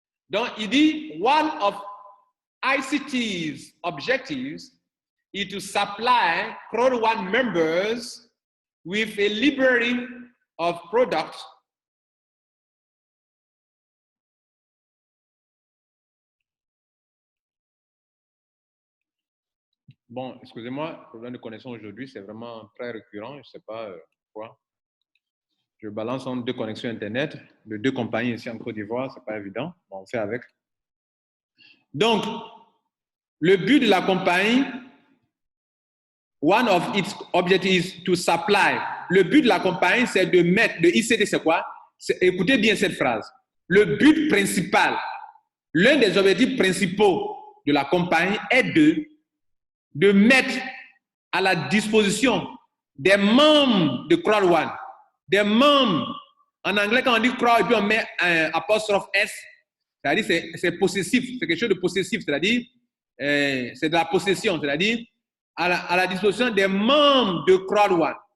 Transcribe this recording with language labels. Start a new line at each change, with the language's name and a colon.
French: Donc, il dit,
English: one of ICT's objectives is to supply Crowd1 members with a library of products
French: Bon, excusez-moi, problème de connexion aujourd'hui, c'est vraiment très récurrent. Je ne sais pas pourquoi. Je balance entre 2 connexions Internet de 2 compagnies ici en Côte d'Ivoire, ce n'est pas évident. Bon, on fait avec. Donc, le but de la compagnie,
English: one of its objectives is to supply.
French: Le but de la compagnie, c'est de mettre, de ICT, c'est quoi? Écoutez bien cette phrase. Le but principal, l'un des objectifs principaux de la compagnie est de mettre à la disposition des membres de Crowd1, des membres, en anglais quand on dit crowd et puis on met un apostrophe S, c'est-à-dire c'est possessif, c'est quelque chose de possessif, c'est-à-dire c'est de la possession, c'est-à-dire à la disposition des membres de Crowd1.